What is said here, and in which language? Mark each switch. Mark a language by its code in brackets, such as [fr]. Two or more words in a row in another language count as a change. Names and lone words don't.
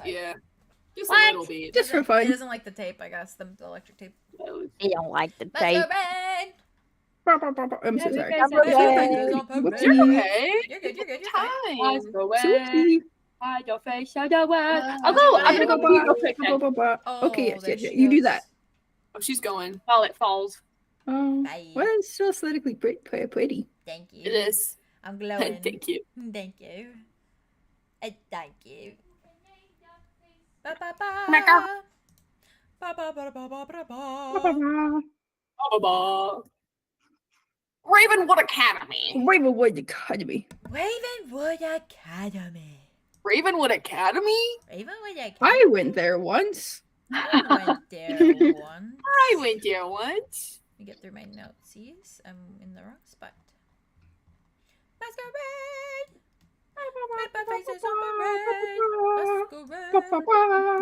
[en] Yeah. Just What? a little bit. Just for It fun. doesn't like the tape, I guess. The electric tape. They don't like the Let's tape. go, babe. I'm so sorry. That's okay. Whoopsie. You're okay. You're good. You're good. You're fine. Time. Whoopsie. Hide your face, show the world. Uh, I'll go. I'm Ba, gonna ba, go. ba, Real quick then, Okay, yes, there yes, yes. she You do goes. that. Oh, she's going. while it falls. Oh, Bye. well, it's still aesthetically pretty. Thank you. It is. I'm glowing. Thank you. Thank you. Thank you. Ba ba ba. Mecca. Ba ba ba ba ba ba ba. Ba-ba-ba. Ravenwood Academy. Ravenwood Academy. Ravenwood Academy. Ravenwood Academy? Ravenwood Academy. I went there once. I went there once. I went there once. Let me get through my notes. I'm in the wrong spot. Masquerade. My faces on parade. Masquerade.